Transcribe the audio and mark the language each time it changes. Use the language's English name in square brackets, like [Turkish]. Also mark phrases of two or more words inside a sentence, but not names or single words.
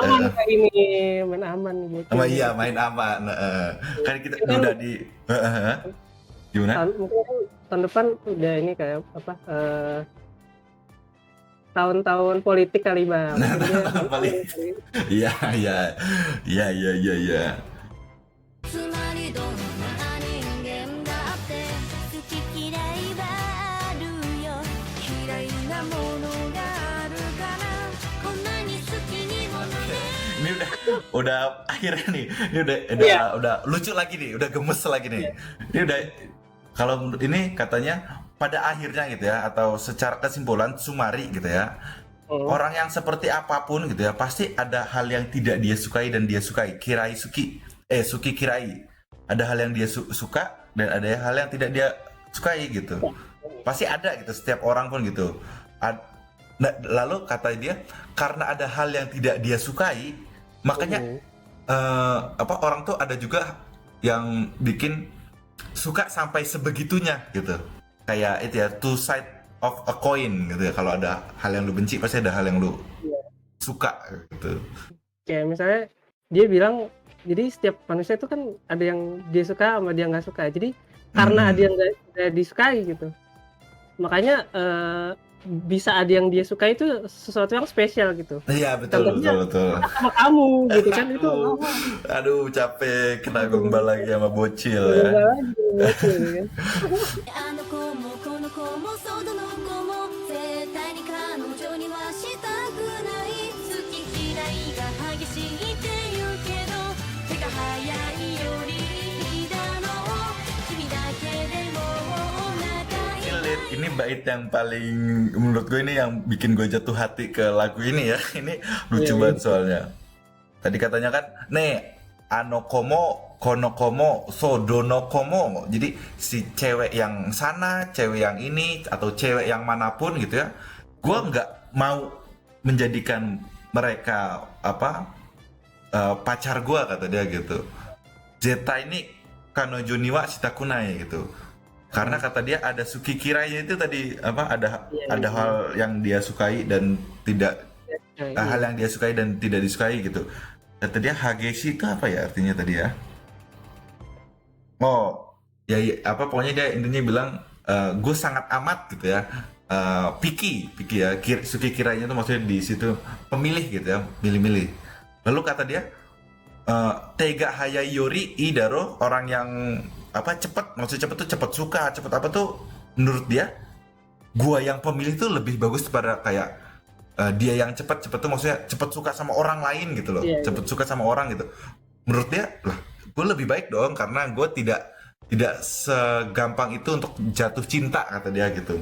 [Indonesian] aman kayak ini, main aman gitu. iya main aman. Kan kita udah di gimana? Mungkin tahun depan udah ini kayak apa? Tahun-tahun politik kali bang. Iya. [Japanese] つまりどんな人間だって好き嫌いはあるよ嫌いなものがあるからこんなに好きにもなれ [Indonesian] Ini udah akhirnya nih. Ini udah lucu lagi nih, udah gemes lagi nih. Ini udah kalau ini katanya pada akhirnya gitu ya, atau secara kesimpulan sumari gitu ya. Orang yang seperti apapun gitu ya, pasti ada hal yang tidak dia sukai dan dia sukai. [Japanese] Suki kirai. [Indonesian] Ada hal yang dia suka dan ada hal yang tidak dia sukai gitu. Pasti ada gitu, setiap orang pun gitu. Lalu kata dia, karena ada hal yang tidak dia sukai, makanya orang tuh ada juga yang bikin suka sampai sebegitunya gitu. Kayak itu ya, [English] two side of a coin gitu ya. [Indonesian] Kalau ada hal yang lu benci, pasti ada hal yang lu suka gitu. Kayak misalnya dia bilang, jadi setiap manusia itu kan ada yang dia suka sama dia nggak suka. Jadi karena ada yang nggak disukai gitu, makanya bisa ada yang dia suka itu sesuatu yang spesial gitu. Iya betul. Sama kamu gitu kan itu. Aduh capek kena gombal lagi sama bocil ya. [Japanese] あの子もこの子もその子も絶対に彼女にはしたくない好き嫌いが激しいって言うけど手が早いよりいいだろう君だけでも仲いい [Indonesian] Ini bait yang paling menurut gue ini yang bikin gue jatuh hati ke lagu ini ya. Ini lucu banget soalnya. Tadi katanya kan, [Japanese] anokomo, konokomo, sodonokomo. [Indonesian] Jadi si cewek yang sana, cewek yang ini, atau cewek yang manapun gitu ya. Gue nggak mau menjadikan mereka pacar gue, kata dia gitu. [Japanese] Zeta ini kanojo ni wa shitakunai gitu. [Indonesian] Karena kata dia ada [Japanese] suki kirainya [Indonesian] itu tadi ada hal yang dia sukai dan tidak hal yang dia sukai dan tidak disukai gitu. Kata dia hageshi itu apa ya artinya tadi ya? Pokoknya dia intinya bilang gue sangat amat gitu ya. Picky ya. Suki kirainya itu maksudnya di situ pemilih gitu ya, milih-milih. Lalu kata dia [Japanese] tega hayai yori idaro, [Indonesian] orang yang cepat, maksudnya cepat tuh cepat suka, cepat apa tuh menurut dia gua yang pemilih tuh lebih bagus daripada kayak dia yang cepat tuh maksudnya cepat suka sama orang lain gitu loh. Cepat suka sama orang gitu. Menurut dia lah, gue lebih baik dong karena gue tidak segampang itu untuk jatuh cinta, kata dia gitu.